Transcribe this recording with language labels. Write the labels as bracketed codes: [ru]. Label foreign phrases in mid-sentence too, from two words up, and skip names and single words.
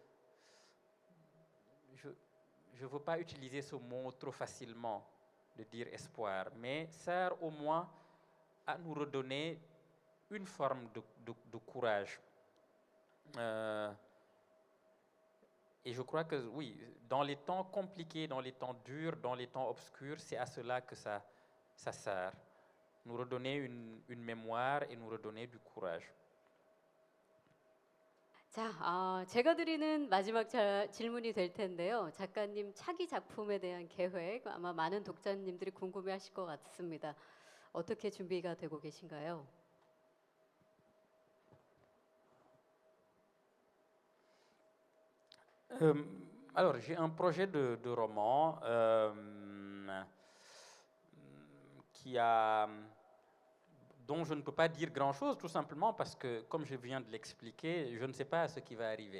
[fr] Je ne veux pas utiliser ce mot trop facilement, de dire espoir, mais sert au moins à nous redonner une forme de courage. Et je crois que oui, dans les temps compliqués, dans les temps durs, dans les temps obscurs, c'est à cela que ça sert. Nous redonner une mémoire et nous redonner du courage. [ko] 자, 제가 드리는 마지막 질문이 될 텐데요. 작가님 차기 작품에 대한 계획 아마 많은 독자님들이 궁금해하실 것 같습니다. 어떻게 준비가 되고 계신가요? [fr] Alors, j'ai un projet de roman dont je ne peux pas dire grand-chose, tout simplement parce que, comme je viens de l'expliquer, je ne sais pas ce qui va arriver.